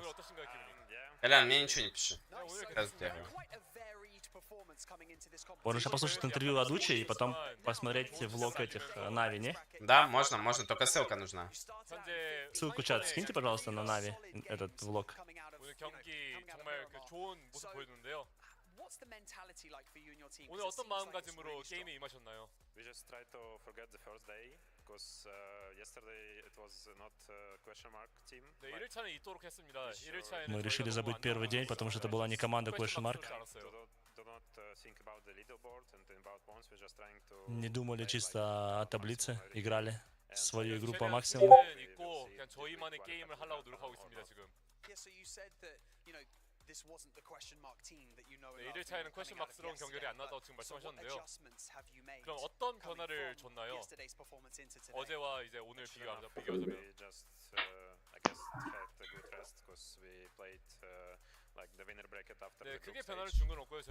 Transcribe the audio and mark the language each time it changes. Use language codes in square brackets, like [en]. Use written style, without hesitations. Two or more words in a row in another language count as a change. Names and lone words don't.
[ru] Колян, мне ничего не пиши. Можно сейчас послушать интервью от Учи и потом посмотреть влог этих Нави, не? Да, можно, можно, только ссылка нужна. Ссылку чат скиньте, пожалуйста, на Нави, этот влог. [ko] 오늘 어떤 마음가짐으로 게임에 임하셨나요? [en] We just try to forget the first day because yesterday it was not question mark team. [ko] 네, 1일차는 잊도록 했습니다. 1일차에는 [ru] Мы решили забыть первый день, потому что это была не команда Question Mark. Не думали чисто о таблице, играли свою игру по максимуму. [ko] 그냥 저희만의 게임을 하려고 노력하고 있습니다, 지금. 네, 1일차에는 퀘션마크스러운 경결이 안 나다고 지금 말씀하셨는데요. 그럼 어떤 변화를 줬나요? 어제와 이제 오늘 비교하자면 네, 크게 변화를 준 건 없고요.